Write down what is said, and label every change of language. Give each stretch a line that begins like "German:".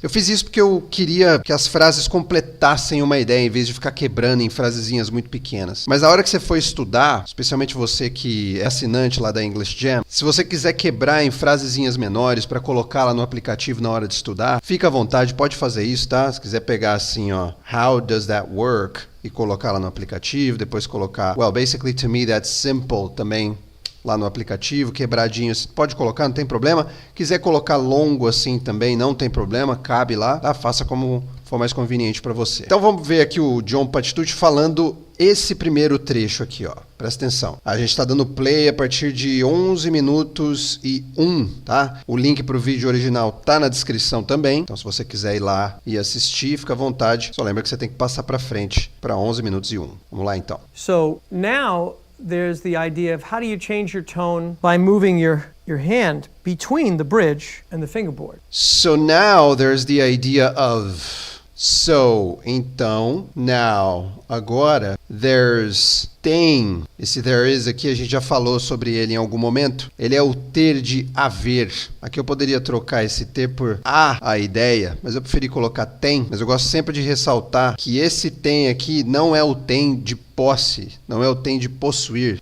Portuguese: Eu fiz isso porque eu queria que as frases completassem uma ideia, em vez de ficar quebrando em frasezinhas muito pequenas. Mas na hora que você for estudar, especialmente você que é assinante lá da English Jam, se você quiser quebrar em frasezinhas menores para colocar lá no aplicativo na hora de estudar, fica à vontade, pode fazer isso, tá? Se quiser pegar assim, ó,
English: how does that work?
Portuguese: E colocar lá no aplicativo, depois colocar,
English: well, basically to me that's simple
Portuguese: também lá no aplicativo, quebradinho, pode colocar, não tem problema. Quiser colocar longo assim também, não tem problema, cabe lá, tá? Faça como for mais conveniente para você. Então vamos ver aqui o John Patitucci falando esse primeiro trecho aqui, ó. Presta atenção. A gente está dando play a partir de 11 minutos e 1, tá? O link para o vídeo original tá na descrição também. Então se você quiser ir lá e assistir, fica à vontade. Só lembra que você tem que passar para frente para 11 minutos e 1. Vamos lá então.
English: So now there's the idea of how do you change your tone by moving your hand between the bridge and the fingerboard. So now there's the idea of...
Portuguese: So, então, now, agora, there's, tem, esse
English: there is
Portuguese: aqui a gente já falou sobre ele em algum momento, ele é o ter de haver. Aqui eu poderia trocar esse ter por a ideia, mas eu preferi colocar tem, mas eu gosto sempre de ressaltar que esse tem aqui não é o tem de posse, não é o tem de possuir.